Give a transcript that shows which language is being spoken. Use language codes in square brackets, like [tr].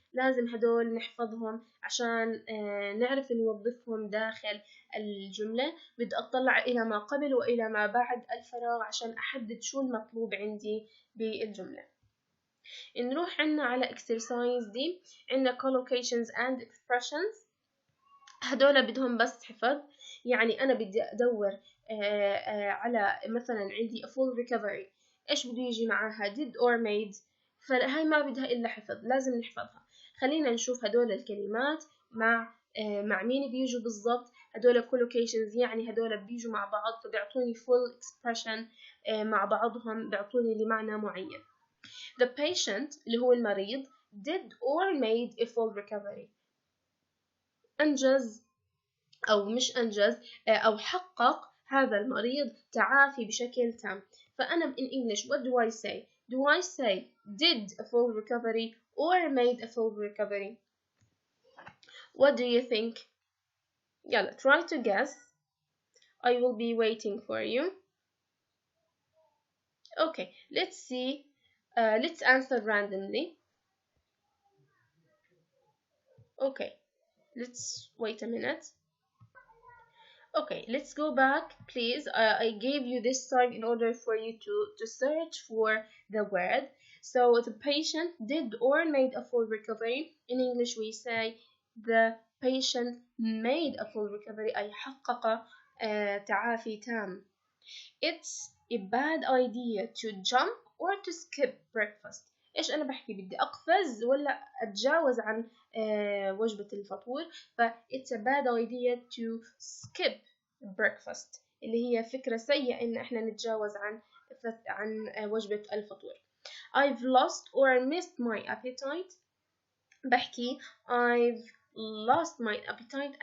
[ar] لازم هدول نحفظهم عشان نعرف نوظفهم داخل الجملة. بدي أطلع إلى ما قبل وإلى ما بعد الفراغ عشان أحدد شو المطلوب عندي بالجملة. نروح عنا على exercise دي. [en] عنا collocations and expressions. [ar] هدول بدهم بس حفظ. يعني أنا بدي أدور على مثلا عندي a full recovery، إيش بده يجي معاها؟ [en] did or made. [ar] فهاي ما بدها إلا حفظ، لازم نحفظها. خلينا نشوف هدول الكلمات مع مين بيجوا بالضبط. هدول collocations يعني هدول بيجوا مع بعض فبيعطوني full expression مع بعضهم، بيعطوني لمعنى معين. [en] The patient [ar] اللي هو المريض [en] did or made a full recovery. [ar] أنجز أو مش أنجز أو حقق هذا المريض تعافي بشكل تام. [en] فأنا in English what do I say? Do I say did a full recovery or made a full recovery? What do you think? يلا try to guess. I will be waiting for you. Okay, let's see. Let's answer randomly. Okay, let's wait a minute. Okay, let's go back, please. I gave you this time in order for you to search for the word. So the patient did or made a full recovery. In English, we say the patient made a full recovery [ar] أي حقق تعافي تام. [en] It's a bad idea to jump or to skip breakfast. [ar] إيش أنا بحكي؟ بدي أقفز ولا أتجاوز عن وجبة الفطور. ف [en] it's a bad idea to skip breakfast [ar] اللي هي فكرة سيئة إن إحنا نتجاوز عن وجبة الفطور. [en] I've lost or missed my appetite. بحكي I've lost my appetite.